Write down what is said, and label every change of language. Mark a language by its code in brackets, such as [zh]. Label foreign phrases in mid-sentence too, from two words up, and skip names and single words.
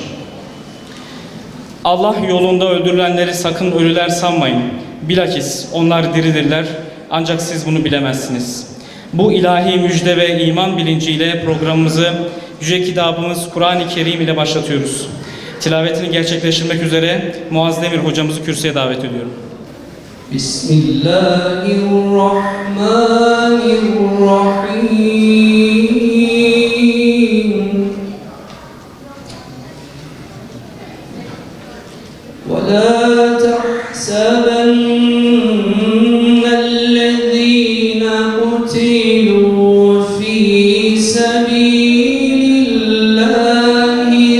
[tr] Allah yolunda öldürülenleri sakın ölüler sanmayın. Bilakis onlar diridirler, ancak siz bunu bilemezsiniz. Bu ilahi müjde ve iman bilinciyle programımızı Yüce Kitabımız Kur'an-ı Kerim ile başlatıyoruz. Tilavetini gerçekleştirmek üzere Muaz Demir hocamızı kürsüye davet ediyorum. Bismillahirrahmanirrahim. [ar] وَلَا تَحْسَبَنَّ الَّذِينَ قُتِلُوا فِي سَبِيلِ اللَّهِ